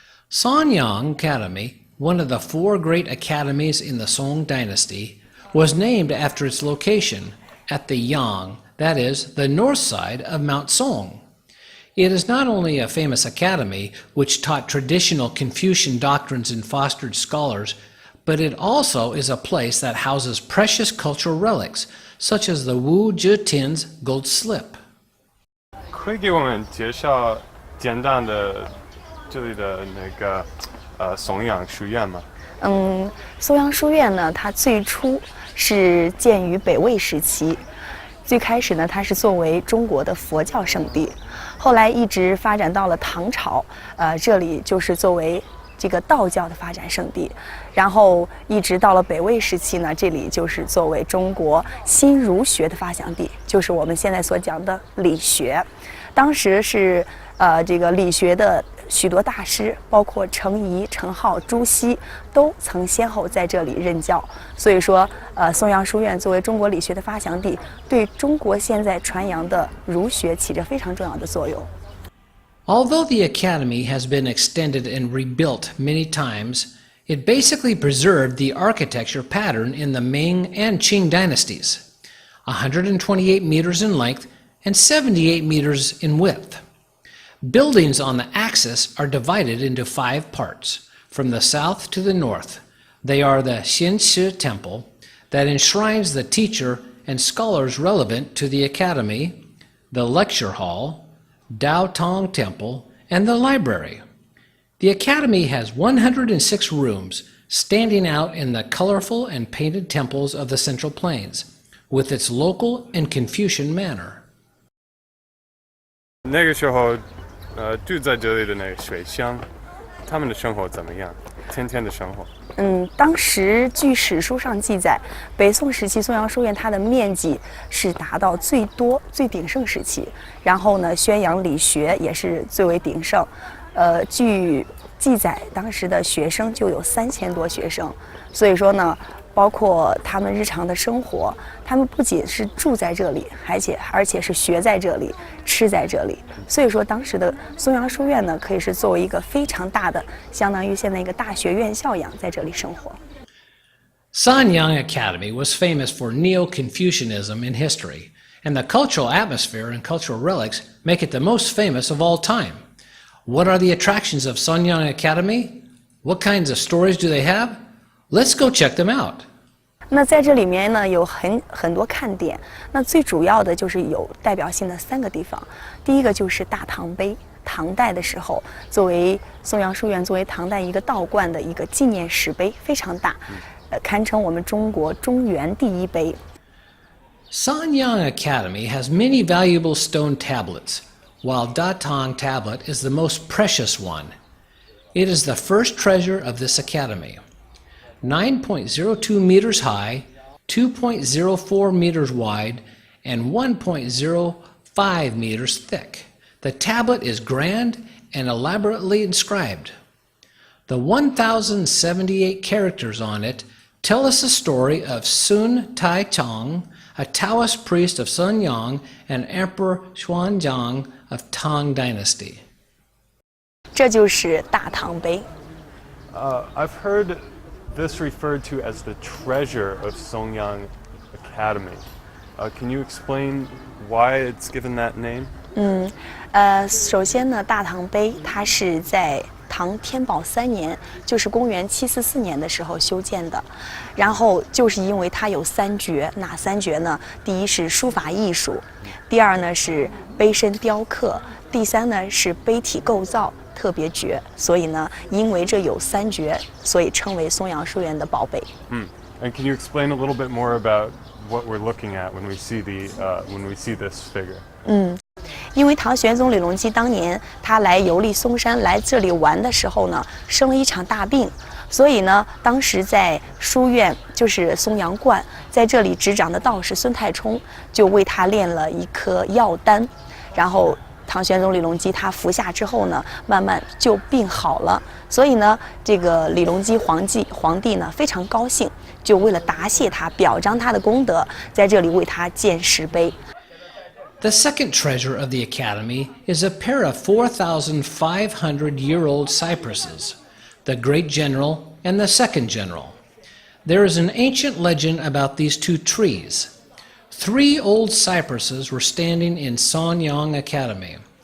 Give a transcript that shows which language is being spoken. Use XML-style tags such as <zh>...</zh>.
<en>Sanyang Academy, one of the 4 great academies in the Song Dynasty, was named after its location at the Yang, that is, the north side of Mount Song. It is not only a famous academy which taught traditional Confucian doctrines and fostered scholars, but it also is a place that houses precious cultural relics, such as the Wu Zhitin's gold slip.</en> <zh>可以给我们介绍简单的这里的那个松阳书院吗？松阳书院呢，它最初是建于北魏时期。最开始呢，它是作为中国的佛教圣地，后来一直发展到了唐朝，这里就是作为这个道教的发展圣地。然后一直到了北魏时期呢，这里就是作为中国新儒学的发祥地，就是我们现在所讲的理学。当时是这个理学的许多大师，包括程颐、程颢、朱熹，都曾先后在这里任教。所以说，松阳书院作为中国理学的发祥地，对中国现在传扬的儒学起着非常重要的作用。</zh> <en>Although the academy has been extended and rebuilt many times, it basically preserved the architecture pattern in the Ming and Qing dynasties, 128 meters in length and 78 meters in width. Buildings on the axis are divided into 5 parts, from the south to the north. They are the Xianxi Temple, that enshrines the teacher and scholars relevant to the academy, the lecture hall, Dao Tong Temple, and the library. The academy has 106 rooms, standing out in the colorful and painted temples of the Central Plains, with its local and Confucian manner.</en> <zh>那个时候，住在这里的那个水乡，他们的生活怎么样？天天的生活。当时据史书上记载，北宋时期松阳书院它的面积是达到最多、最鼎盛时期。然后呢，宣扬理学也是最为鼎盛。据记载，当时的学生就有3000多学生。所以说呢，包括他们日常的生活，他们不仅是住在这里，而且是学在这里，吃在这里。所以说，当时的松阳书院呢，可以是作为一个非常大的，相当于现在一个大学院校一样，在这里生活。</zh> <en>Sanyang Academy was famous for Neo-Confucianism in history, and the cultural atmosphere and cultural relics make it the most famous of all time. What are the attractions of Sanyang Academy? What kinds of stories do they have? Let's go check them out.</en> <zh>那在这里面呢，有很多看点。那最主要的就是有代表性的3个地方。第一个就是大唐碑，唐代的时候，作为松阳书院作为唐代一个道观的一个纪念石碑，非常大，堪称我们中国中原第一碑。</zh> <en>Sanyang Academy has many valuable stone tablets, while Datang tablet is the most precious one. It is the first treasure of this academy. 9.02 meters high, 2.04 meters wide, and 1.05 meters thick. The tablet is grand and elaborately inscribed. The 1,078 characters on it tell us the story of Sun Taichang, a Taoist priest of Sanyang, and Emperor Xuanzang of Tang Dynasty.</en> <zh>这就是大唐碑。</zh> <en>I've heard this referred to as the treasure of Songyang Academy. Can you explain why it's given that name?</en> <zh>首先呢，大唐碑它是在唐天宝3年，就是公元744年的时候修建的。然后就是因为它有3绝，哪3绝呢？第一是书法艺术，第二呢是碑身雕刻，第三呢是碑体构造特别绝。所以呢，因为这有3绝，所以称为松阳书院的宝贝。</zh> <en>And can you explain a little bit more about what we're looking at when we see this figure?</en> <zh>因为唐玄宗李隆基当年他来游历嵩山，来这里玩的时候呢，生了一场大病，所以呢，当时在书院就是松阳观，在这里执掌的道士孙太冲就为他炼了一颗药丹，然后唐玄宗李隆基他服下之后呢，慢慢就病好了。所以呢，这个李隆基皇帝呢非常高兴，就为了答谢他，表彰他的功德，在这里为他建石碑。</zh> <en>The second treasure of the Academy is a pair of 4,500-year-old cypresses, the Great General and the Second General. There is an ancient legend about these 2 trees. 3 old cypresses were standing in Sanyang Academy.</en>